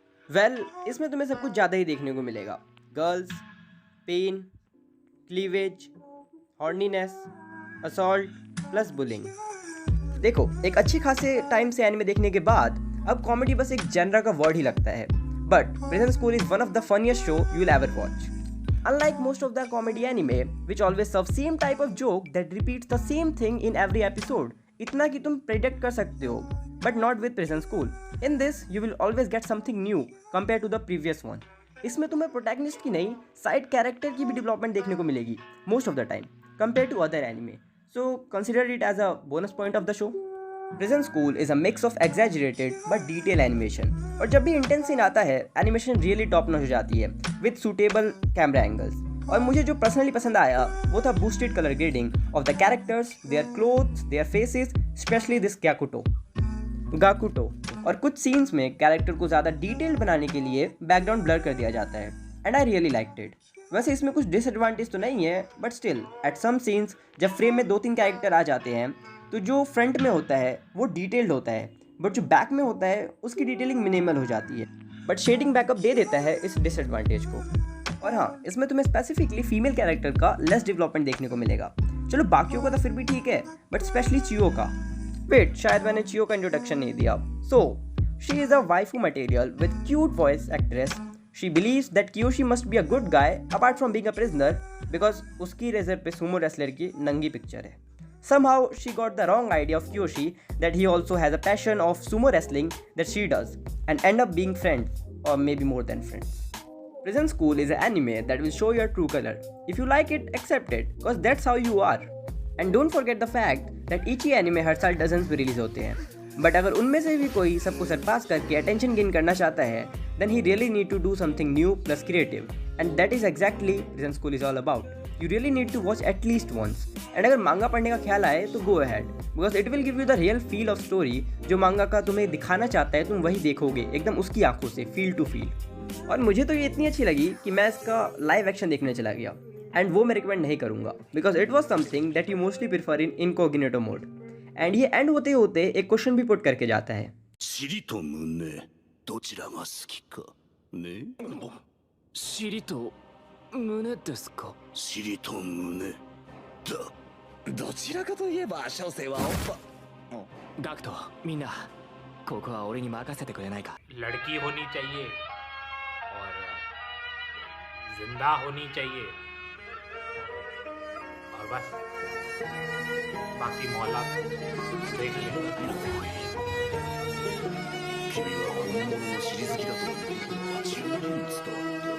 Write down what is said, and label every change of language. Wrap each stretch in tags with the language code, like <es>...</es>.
<hi>इसमें तुम्हें सब कुछ ज़्यादा ही देखने को मिलेगा। Girls, pen, cleavage, हॉर्नीनेस, assault plus bullying. देखो, एक अच्छी खासे टाइम से एनिमे देखने के बाद अब कॉमेडी बस एक जेनरा का वर्ड ही लगता है,</hi> <en>But Prison School is one of the funniest show you will ever watch. Unlike most of the comedy anime, which always serve same type of joke that repeats the same thing in every episode,</en> <hi>इतना कि तुम predict कर सकते हो,</hi> <en>but not with Prison School. In this, you will always get something new compared to the previous one.</en> <hi>इसमें तुम्हें protagonist की नहीं, side character की भी development देखने को मिलेगी</hi> <en>most of the time compared to other anime. So consider it as a bonus point of the show. Prison School is a mix of exaggerated but detailed animation.</en> <hi>और जब भी intense scene आता है, animation really top notch हो जाती है</hi> <en>With suitable camera angles.</en> <hi>और मुझे जो पर्सनली पसंद आया वो था</hi> <en>Boosted colour grading of the characters, their clothes, their faces, especially this Gakuto.</en> <hi>और कुछ सीन्स में कैरेक्टर को ज़्यादा डिटेल्ड बनाने के लिए बैकग्राउंड ब्लर कर दिया जाता है,</hi> <en>And I really liked it.</en> <hi>वैसे इसमें कुछ डिसएडवांटेज तो नहीं है, but still at some scenes जब फ्रेम में 2-3 कैरेक्टर आ जाते हैं तो जो फ्रंट में होता है वो डिटेल्ड होता है, बट जो बैक में होता है उसकी डिटेलिंग मिनिमल हो जाती है, बट शेडिंग बैकअप दे देता है इस डिसएडवांटेज को। और हाँ, इसमें तुम्हें स्पेसिफिकली फीमेल कैरेक्टर का लेस डेवलपमेंट देखने को मिलेगा। चलो बाकियों का तो फिर भी ठीक है, बट स्पेशली चियो का। वेट, शायद मैंने चियो का इंट्रोडक्शन नहीं दिया।</hi> <en>So she is a waifu material with cute voice actress. She believes that Kiyoshi must be a good guy apart from being a prisoner,</en> <hi>because उसकी रेजर पे सुमो रेसलर की नंगी पिक्चर है।</hi> <en>Somehow she got the wrong idea of Kyoshi that he also has a passion of sumo wrestling that she does, and end up being friends, or maybe more than friends. Prison School is an anime that will show your true color. If you like it, accept it, because that's how you are. And don't forget the fact that each anime</en> <hi>हर साल dozens में release होते हैं, but अगर उनमें से भी कोई सबको सरपास करके अटेंशन गेन करना चाहता है,</hi> <en>then he really need to do something new plus creative, and that is exactly Prison School is all about. You really need to watch at least once.</en> <hi>And अगर मांगा पढ़ने का ख्याल आए तो</hi> <en>go ahead, because it will give you the real feel of story</en> <hi>जो मांगा का तुम्हें दिखाना चाहता है, तुम वही देखोगे एकदम उसकी आंखों से, फील टू फील। और मुझे तो ये इतनी अच्छी लगी कि मैं इसका लाइव एक्शन देखने चला गया, एंड वो मैं रिकमेंड नहीं करूँगा,</hi> <en>Because it was something that you mostly prefer in incognito mode.</en> <hi>And ये एंड होते होते एक क्वेश्चन भी पुट करके जाता है,</hi> <ja>尻と胸どちらが好きかね。尻と胸ですか。尻と胸どちらかといえば小生はおっぱ。ガクト、みんなここは俺に任せてくれないか。</ja> <hi>लड़की होनी चाहिए और जिंदा होनी चाहिए और बस बाकी मौला देख लेंगे।</hi> <ja>君は本物の尻好きだと間違いないんですか。</ja>